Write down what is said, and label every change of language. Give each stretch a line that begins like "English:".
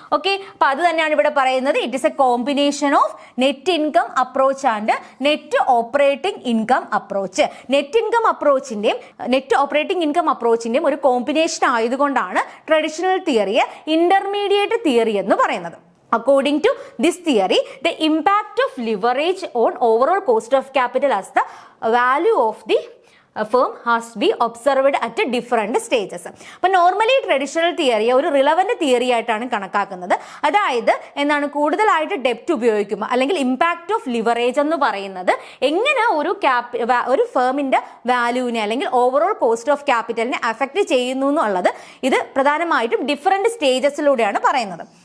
English: okay,
Malayalam: അപ്പൊ അത് തന്നെയാണ് ഇവിടെ പറയുന്നത്.
English: It is a combination of net income approach and net operating income approach.
Malayalam: Net income അപ്രോച്ചിന്റെയും net operating income അപ്രോച്ചിന്റെയും ഒരു combination ആയതുകൊണ്ടാണ് ട്രഡീഷണൽ തിയറിയെ ഇന്റർമീഡിയറ്റ് തിയറി എന്ന് പറയുന്നത്.
English: According to this theory, the impact of leverage on overall cost of capital as the value of the firm has to be observed at different stages.
Malayalam: അപ്പോൾ normally traditional തിയറിയെ ഒരു relevant theory ആയിട്ടാണ് കണക്കാക്കുന്നത്. അതായത് എന്താണ്, കൂടുതലായിട്ട് ഡെപ്റ്റ് ഉപയോഗിക്കുമ്പോൾ അല്ലെങ്കിൽ ഇമ്പാക്ട് ഓഫ് ലിവറേജ് എന്ന് പറയുന്നത് എങ്ങനെ ഒരു ഫേമിന്റെ വാല്യൂവിനെ അല്ലെങ്കിൽ ഓവറോൾ കോസ്റ്റ് ഓഫ് ക്യാപിറ്റലിനെ അഫക്റ്റ് ചെയ്യുന്നു എന്നുള്ളത് ഇത് പ്രധാനമായിട്ടും ഡിഫറെന്റ് സ്റ്റേജസിലൂടെയാണ് പറയുന്നത്.